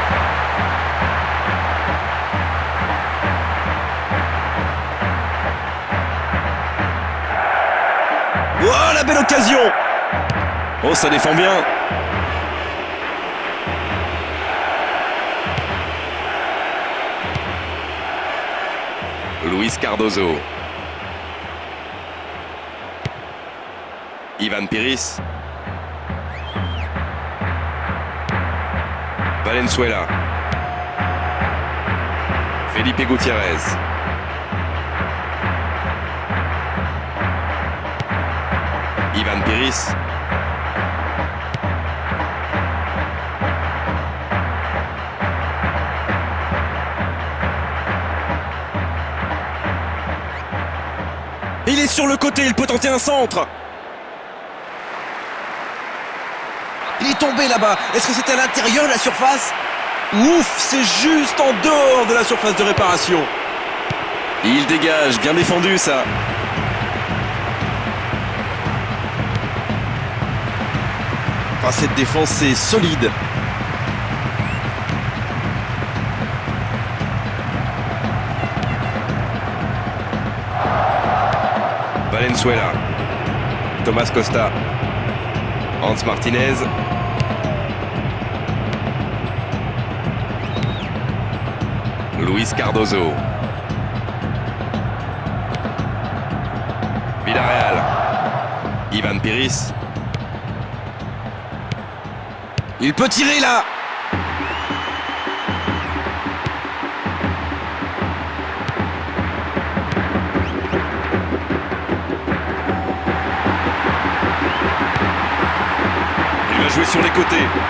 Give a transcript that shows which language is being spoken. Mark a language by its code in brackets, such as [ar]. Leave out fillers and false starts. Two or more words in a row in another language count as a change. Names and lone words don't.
[fr] Oh, la belle occasion. Oh, ça défend bien. Luis Cardozo. Ivan Piris. Valenzuela. Felipe Gutiérrez. Ivan Piris. Il est sur le côté, il peut tenter un centre. Il est tombé là-bas. Est-ce que c'était à l'intérieur de la surface? Ouf, c'est juste en dehors de la surface de réparation. Il dégage, bien défendu ça. Ah, cette défense est solide. Valenzuela. Thomas Costa. Hans Martinez. Luis Cardozo. Villarreal. Ivan Piris. Il peut tirer là. Il va jouer sur les côtés.